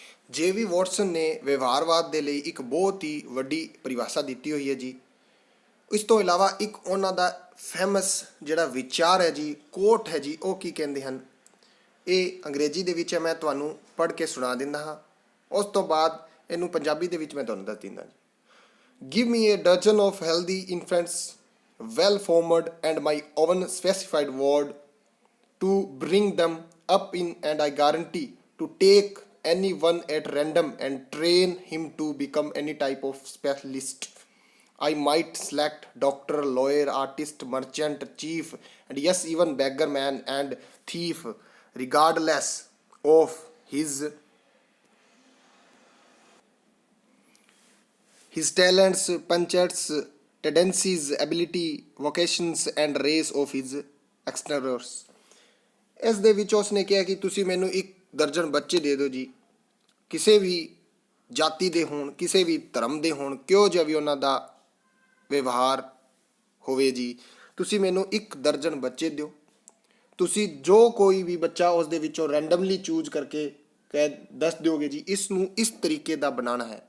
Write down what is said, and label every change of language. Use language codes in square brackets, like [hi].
[pa] ਜੇ.ਵੀ. Watson ਨੇ ਵਿਵਹਾਰਵਾਦ ਦੇ ਲਈ ਇੱਕ ਬਹੁਤ ਹੀ ਵੱਡੀ ਪਰਿਭਾਸ਼ਾ ਦਿੱਤੀ ਹੋਈ ਹੈ ਜੀ। ਇਸ ਤੋਂ ਇਲਾਵਾ ਇੱਕ ਉਹਨਾਂ ਦਾ ਫੇਮਸ ਜਿਹੜਾ ਵਿਚਾਰ ਹੈ ਜੀ, ਕੋਟ ਹੈ ਜੀ, ਉਹ ਕੀ ਕਹਿੰਦੇ ਹਨ, ਇਹ ਅੰਗਰੇਜ਼ੀ ਦੇ ਵਿੱਚ ਹੈ, ਮੈਂ ਤੁਹਾਨੂੰ ਪੜ੍ਹ ਕੇ ਸੁਣਾ ਦਿੰਦਾ ਹਾਂ। ਉਸ ਤੋਂ ਬਾਅਦ ਇਹਨੂੰ ਪੰਜਾਬੀ ਦੇ ਵਿੱਚ ਮੈਂ ਤੁਹਾਨੂੰ ਦੱਸ ਦਿੰਦਾ ਜੀ। [en] Give me a dozen of healthy infants well formed and my own specified world to bring them up in, and I guarantee to take any one at random and train him to become any type of specialist. I might select doctor, lawyer, artist, merchant, chief, and yes, even beggar man and thief, regardless of his talents, punchets, tendencies, ability, vocations, and race of his exteriors. [pa] ਇਸ ਦੇ ਵਿੱਚ ਉਸਨੇ ਕਿਹਾ ਕਿ ਤੁਸੀਂ ਮੈਨੂੰ 1 ਦਰਜਨ ਬੱਚੇ ਦੇ ਦਿਓ ਜੀ, ਕਿਸੇ ਵੀ ਜਾਤੀ ਦੇ ਹੋਣ, ਕਿਸੇ ਵੀ ਧਰਮ ਦੇ ਹੋਣ, ਕਿਉਂ ਜਿਹਾ ਵੀ ਉਹਨਾਂ ਦਾ ਵਿਵਹਾਰ ਹੋਵੇ ਜੀ, ਤੁਸੀਂ ਮੈਨੂੰ 1 ਦਰਜਨ ਬੱਚੇ ਦਿਓ। ਤੁਸੀਂ ਜੋ ਕੋਈ ਵੀ ਬੱਚਾ ਉਸ ਦੇ ਵਿੱਚੋਂ [en] randomly choose [pa] ਕਰਕੇ ਦੱਸ ਦਿਓਗੇ ਜੀ, ਇਸ ਨੂੰ ਇਸ ਤਰੀਕੇ ਦਾ ਬਣਾਉਣਾ ਹੈ।